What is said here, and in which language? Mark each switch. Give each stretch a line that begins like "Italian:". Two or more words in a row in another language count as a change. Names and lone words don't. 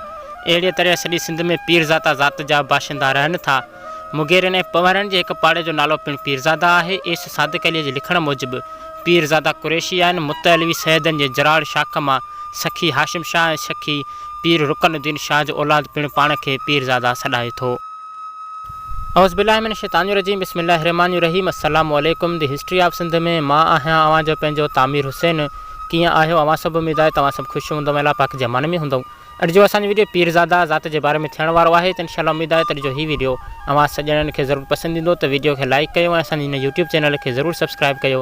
Sindhi: अहिड़े तरह सॼी सिंध में पीरज़ादा ज़ात जा बाशिंदा रहनि था। मुगेरनि ऐं पवरनि के एक पाड़े जो नालो पिणु पीरज़ादा है। एस सादिक अली के लिखण मूजिब पीरज़ादा कुरैशी आहिनि। मुतअलवी सैयदनि के जराड़ शाख मां सखी हाशिम शाह ऐं सखी पीर रुकनुद्दीन शाह जो औलाद पिणु पाण खे पीरज़ादा सॾाए थो।
Arabic: أعوذ بالله من الشيطان الرجيم بسم الله الرحمن الرحيم. السلام عليكم.
Sindhi: द हिस्ट्री ऑफ सिंध में मां आहियां अवां जो पंहिंजो तामीर हुसैन। कीअं आहियो अवां सभु? उम्मीद आहे तव्हां सभु ख़ुशि हूंदव, अलाह पाक जे अमान में हूंदव। अॼु जो असांजो वीडियो पीरज़ादा ज़ात जे बारे में थियण वारो आहे। त इंशाअल्लाह उम्मीद आहे त जो ही वीडियो अवां सॼणनि खे ज़रूरु पसंदि ईंदो। त वीडियो खे लाइक कयो ऐं असांजे हिन यूट्यूब चैनल खे ज़रूरु सब्सक्राइब कयो।